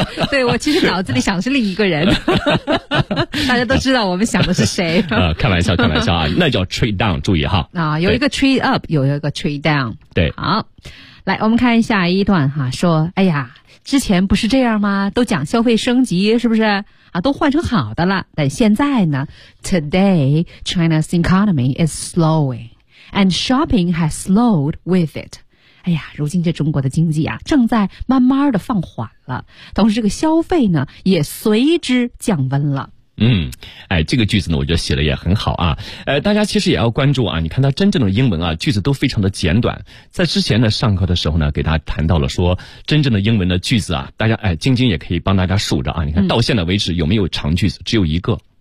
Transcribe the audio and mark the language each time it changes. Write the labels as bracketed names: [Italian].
[Chinese] 对，我其实脑子里想的是另一个人。大家都知道我们想的是谁。开玩笑开玩笑啊，那叫 trade down， 注意哈。啊，有一个 trade up， 有一个 trade down。对，好，来我们看一下一段哈，说哎呀，之前不是这样吗？都讲消费升级，是不是啊？都换成好的了。但现在呢 [English] ？Today China's economy is slowing, and shopping has slowed with it. [Chinese] 哎呀，如今这中国的经济啊，正在慢慢的放缓了，同时这个消费呢，也随之降温了。嗯，哎，这个句子呢我觉得写的也很好啊。大家其实也要关注啊，你看它真正的英文啊，句子都非常的简短。在之前呢上课的时候呢，给大家谈到了说真正的英文的句子啊，大家哎晶晶也可以帮大家数着啊，你看到现在为止有没有长句子，只有一个。